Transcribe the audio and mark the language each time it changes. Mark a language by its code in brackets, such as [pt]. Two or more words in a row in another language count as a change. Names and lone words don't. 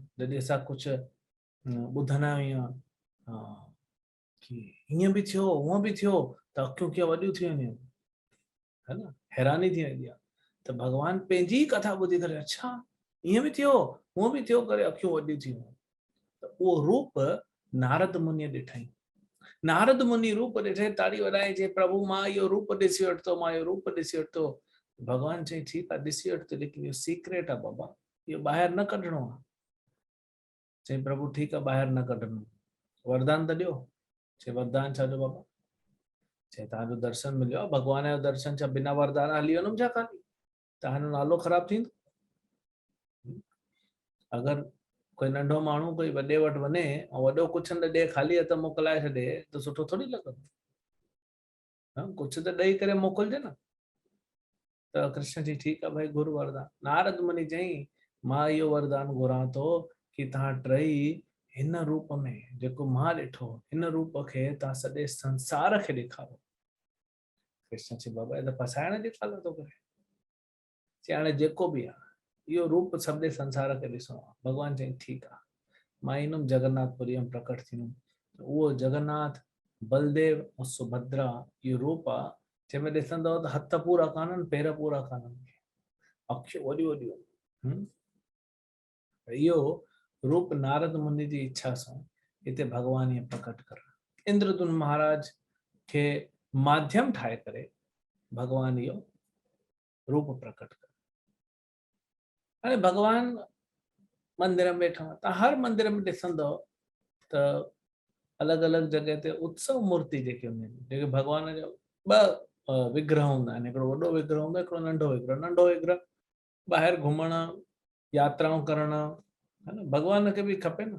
[sd] जॾहिं असां कुझु ॿुधंदा आहियूं कि हीअं बि थियो हूअं बि थियो त अखियूं कीअं वॾियूं थी वञनि, है न, हैरानी थी वेंदी आहे। त भगवान पंहिंजी कथा ॿुधी करे अच्छा ईअं बि थियो हूअं बि थियो करे अखियूं वॾियूं थी वियूं। त उहो रूप नारद मुनीअ ॾिठई। नारद मुनि रूप ॾिठे, ताड़ी वॼाई, जे प्रभु मां इहो रूप ॾिसी वरितो, मां इहो रूप ॾिसी वरितो। भगवान चई ठीकु आहे ॾिसी वठि, लेकिन इहो सीक्रेट आहे बाबा, इहो ॿाहिरि न कढणो आहे। चई प्रभु ठीकु आहे ॿाहिरि न कढणो, वरदान त ॾियो। चई वरदान छा ॾियो बाबा? चई तव्हांजो दर्शन मिलियो आहे, भगवान जो दर्शन, छा बिना वरदान हली वञूं छा खाली? तव्हांजो नालो ख़राबु थींदो। अगरि कोई नंढो माण्हू कोई वॾे वटि वञे ऐं वॾो कुझु न ॾे, ख़ाली हथ मोकिलाए छॾे त सुठो थोड़ी लॻंदो। कुझु त ॾेई करे मोकिलिजे न। त कृष्ण जी ठीकु आहे भाई गुरु वरदान। नारद मुनि चई मां इहो वरदान घुरां थो कि तव्हां टई हिन रूप में जेको मां ॾिठो, हिन रूप खे तव्हां सॼे संसार खे ॾेखारो। कृष्ण चई बाबा हे त फसाइण जी ॻाल्हि थो करे। चई हाणे जेको बि आहे इहो रूप सॼे संसार खे ॾिसणो आहे। भगवान चई ठीकु आहे, मां ईंदुमि जगन्नाथपुरी में प्रकट थींदुमि। उहो जगन्नाथ बलदेव ऐं सुभद्रा इहो रूप आहे जंहिंमें ॾिसंदव त हथ पूरा कान्हनि, पेर पूरा कान्हनि, अखियूं वॾियूं वॾियूं। इहो रूप नारद मुनि जी इच्छा सां हिते भगवान इहे प्रकट कर। इंद्रदुम्न महाराज के माध्यम ठाहे करे भगवान इहो रूप प्रकट कर। हाणे भगवान मंदिर में वेठा, तव्हां हर मंदिर में ॾिसंदव त अलॻि अलॻि जॻह ते उत्सव मूर्ति जेके हूंदियूं आहिनि, जेके भगवान जो ॿ विग्रह हूंदा आहिनि, हिकिड़ो वॾो विग्रह हूंदो आहे, हिकिड़ो नंढो विग्रह। नंढो विग्रह ॿाहिरि घुमण यात्राऊं करण, है न, भगवान खे बि खपे न।